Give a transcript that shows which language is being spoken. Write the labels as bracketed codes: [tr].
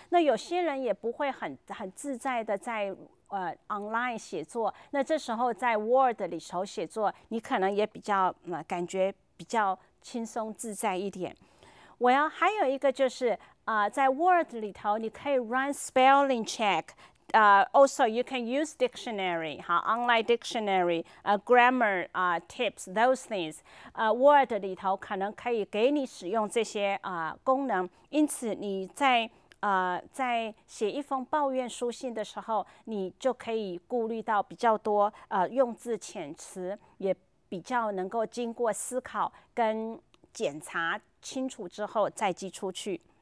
[zh] 那有些人也不会很自在的在online 写作，那这时候在 Word 里头写作，你可能也比较感觉比较轻松自在一点。还有一个就是在 Word 里头，你可以 [en] run spelling check。Also, you can use dictionary, online dictionary, grammar tips, those things. [zh] Word 里头可能可以给你使用这些功能，因此你在写一封抱怨书信的时候，你就可以顾虑到比较多用字遣词，也比较能够经过思考跟检查清楚之后再寄出去。